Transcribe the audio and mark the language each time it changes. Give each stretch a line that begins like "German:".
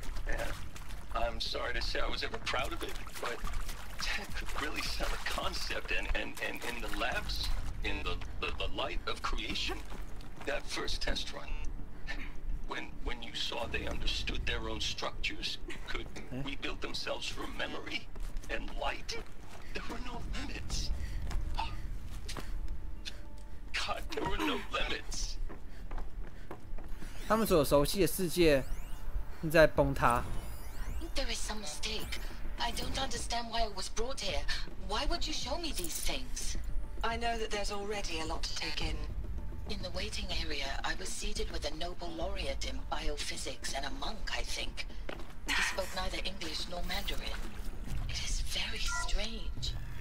English: And I'm sorry to say I was ever proud of it, but Tech could really sell a concept and in the labs, in the light of creation, that first test run. When you saw they understood their own structures, could rebuild themselves from memory and light, there were no limits. God, there were no limits.
Chinese: 他们所熟悉的世界正在崩塌。
English: There is some mistake. I don't understand why it was brought here. Why would you show me these things? I know that there's already a lot to take in. In the waiting area, I was seated with a Nobel laureate in biophysics and a monk, I think. He spoke neither English nor Mandarin. It is very strange.